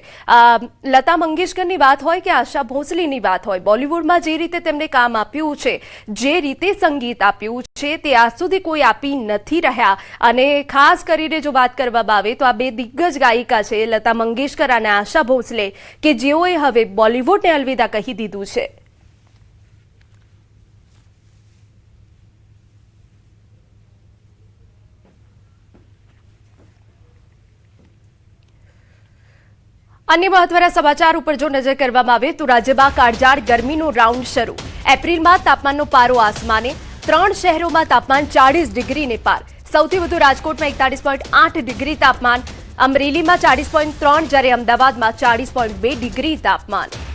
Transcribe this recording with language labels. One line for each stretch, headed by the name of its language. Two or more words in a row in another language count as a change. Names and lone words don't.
Gujarati: લતા મંગેશકરની વાત હોય કે આશા ભોસલેની વાત હોય, બોલિવૂડમાં જે રીતે તેમણે કામ આપ્યું છે, જે રીતે સંગીત આપ્યું છે, તે આજ સુધી કોઈ આપી નથી રહ્યા. અને ખાસ કરીને જો વાત કરવામાં આવે તો આ બે દિગ્ગજ ગાયિકા છે, લતા મંગેશકર અને આશા ભોસલે, કે જેઓએ હવે બોલિવૂડને અલવિદા કહી દીધું છે. અન્ય મહત્વના સમાચાર પર જો નજર કરવામાં આવે તો રાજ્યમાં કાળઝાળ ગરમીનો રાઉન્ડ શરૂ. એપ્રિલમાં તાપમાનનો પારો આસમાને. 3 શહેરોમાં તાપમાન 40 ડિગ્રીને પાર. સૌથી વધુ રાજકોટમાં 41.8 ડિગ્રી તાપમાન, અમરેલીમાં 40.3, જ્યારે અમદાવાદમાં 40.2 ડિગ્રી તાપમાન.